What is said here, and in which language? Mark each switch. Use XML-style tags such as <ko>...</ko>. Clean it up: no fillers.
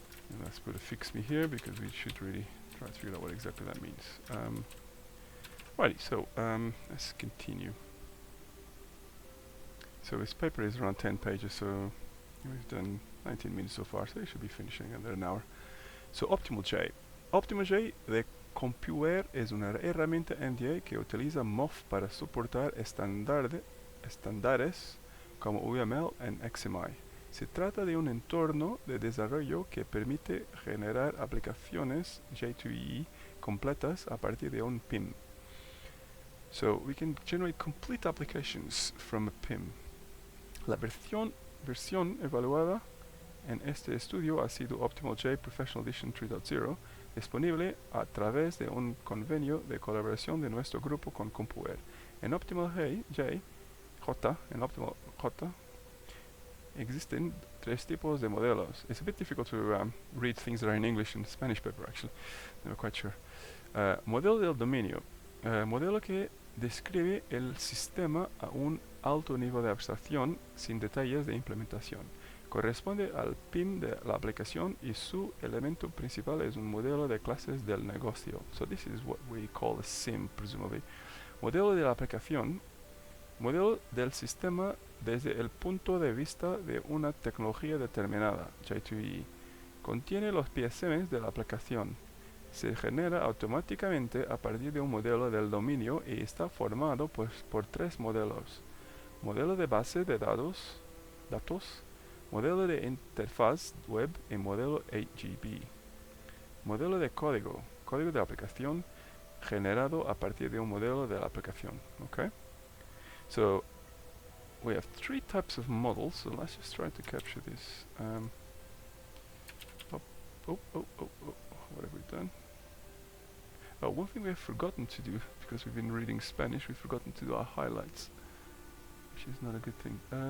<en>And let's put a fix me here because we should really try to figure out what exactly that means. Righty, so let's continue. So this paper is around 10 pages, so we've done 19 minutes so far, so we should be finishing under an hour. So OptimalJ.</en> <es>OptimalJ de Compuer es una herramienta MDA que utiliza MOF para soportar estándares como UML y XML. Se trata de un entorno de desarrollo que permite generar aplicaciones J2EE completas a partir de un PIM.</es> <en>So we can generate complete applications from a PIM.</en> <es>La versión evaluada en este estudio ha sido OptimalJ Professional Edition 3.0 disponible a través de un convenio de colaboración de nuestro grupo con CompuWare. En OptimalJ, en OptimalJ, existen tres tipos de modelos.</es> <en>It's a bit difficult to read things that are in English and Spanish paper, actually. I'm not quite sure.</en> <es>Modelo del dominio. Modelo que describe el sistema a un alto nivel de abstracción sin detalles de implementación. Corresponde al PIM de la aplicación y su elemento principal es un modelo de clases del negocio.</es> <en>So this is what we call a SIM, presumably.</en> <es>Modelo de la aplicación. Modelo del sistema desde el punto de vista de una tecnología determinada, J2EE. Contiene los PSMs de la aplicación. Se genera automáticamente a partir de un modelo del dominio y está formado pues, por tres modelos. Modelo de base de datos, modelo de interfaz web y modelo 8GB. Modelo de código de aplicación generado a partir de un modelo de la aplicación.</es> <en>Okay? So we have three types of models, so let's just try to capture this. What have we done? Oh, one thing we have forgotten to do, because we've been reading Spanish, we've forgotten to do our highlights, which is not a good thing.</en>